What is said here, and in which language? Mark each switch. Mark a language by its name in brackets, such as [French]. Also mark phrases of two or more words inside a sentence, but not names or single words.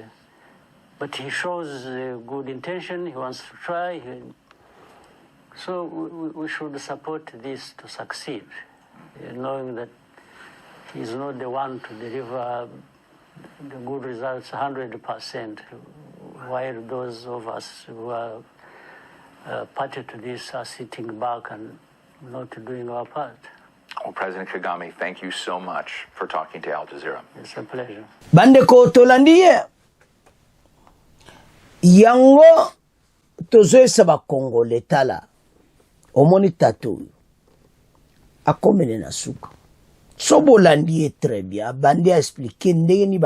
[English] but he shows good intention, he wants to try, so we should support this to succeed, knowing that he's not the one to deliver the good results 100%, while those of us who are party to this are sitting back and not doing our part. Well, President Kagame, thank you so much for talking to Al Jazeera. It's a pleasure. [Lingala] Bandeko tolandiye yango tozoesa ba Congo letala omoni tatu akomene na suka sobolandiye [French] très bien [Lingala] bandi a expliquer ndenge ni